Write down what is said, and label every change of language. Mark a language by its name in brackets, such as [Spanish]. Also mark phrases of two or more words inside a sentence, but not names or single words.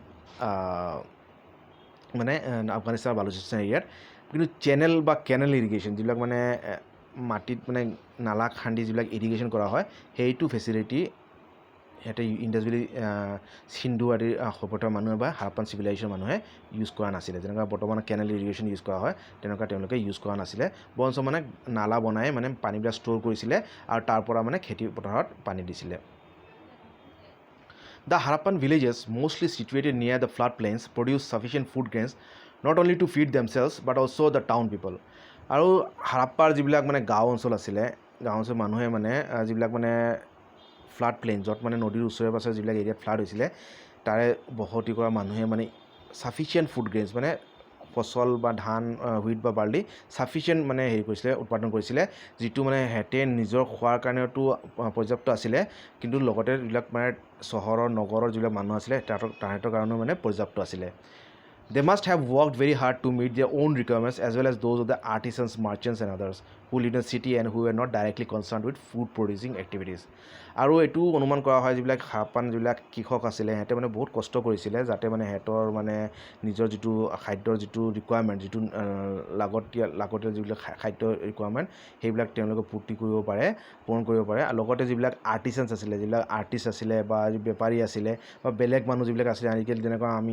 [Assamese] মানে আফগানিস্তান আৰু বালুচিস্তান এৰিয়াত কিন্তু চেনেল বা [English] canal irrigation [Assamese] যিবিলাক মানে মাটিত মানে নালা খান্দি যিবিলাক ইৰিগেশ্যন কৰা হয় সেইটো ফেচিলিটি সিহঁতে ইণ্ডাছ ভেলী সিন্ধু আদিৰ সভ্যতাৰ মানুহে বা হাৰাপ্পান চিভিলাইজেশ্যন মানুহে ইউজ কৰা নাছিলে যেনেকুৱা বৰ্তমান [English] canal irrigation [Assamese] ইউজ কৰা হয় তেনেকুৱা তেওঁলোকে ইউজ কৰা নাছিলে বৰঞ্চ মানে নালা বনাই মানে পানীবিলাক ষ্ট'ৰ কৰিছিলে আৰু তাৰ পৰা মানে খেতি পথাৰত পানী দিছিলে [English] The Harappan villages, mostly situated near the floodplains, produce sufficient food grains not only to feed themselves but also the town people. [Assamese] আৰু হাৰাপ্পাৰ যিবিলাক মানে গাঁও অঞ্চল আছিলে গাঁও অঞ্চলৰ মানুহে মানে যিবিলাক মানে [English] flood plain [Assamese] য'ত মানে নদীৰ ওচৰে পাছৰে যিবিলাক এৰিয়াত ফ্লাড হৈছিলে তাৰে বসতি কৰা মানুহে মানে [English] sufficient food grains [Assamese] মানে ফচল বা ধান হুইট বা বাৰ্লি ছাফিচিয়েণ্ট মানে হেৰি কৰিছিলে উৎপাদন কৰিছিলে যিটো মানে সিহঁতে নিজৰ খোৱাৰ কাৰণেতো পৰ্যাপ্ত আছিলে কিন্তু লগতে যিবিলাক মানে চহৰৰ নগৰৰ যিবিলাক মানুহ আছিলে তাহাঁতৰ কাৰণেও মানে পৰ্যাপ্ত আছিলে [English] They must have worked very hard to meet their own requirements as well as those of the artisans, merchants and others who live in the city and who were not directly concerned with food producing activities. [Assamese] আৰু এইটো অনুমান কৰা হয় যিবিলাক হাৰাপ্পান যিবিলাক কৃষক আছিলে সিহঁতে মানে বহুত কষ্ট কৰিছিলে যাতে মানে সিহঁতৰ মানে নিজৰ যিটো খাদ্যৰ যিটো ৰিকুৱাৰমেণ্ট যিটো লাগতীয়াল যিবিলাক খাদ্য ৰিকুৱাৰমেণ্ট সেইবিলাক তেওঁলোকে পূৰ্তি কৰিব পাৰে পূৰণ কৰিব পাৰে আৰু লগতে যিবিলাক আৰ্টিচানছ আছিলে যিবিলাক আৰ্টিষ্ট আছিলে বা বেপাৰী আছিলে বা বেলেগ মানুহ যিবিলাক আছিলে আজিকালি যেনেকুৱা আমি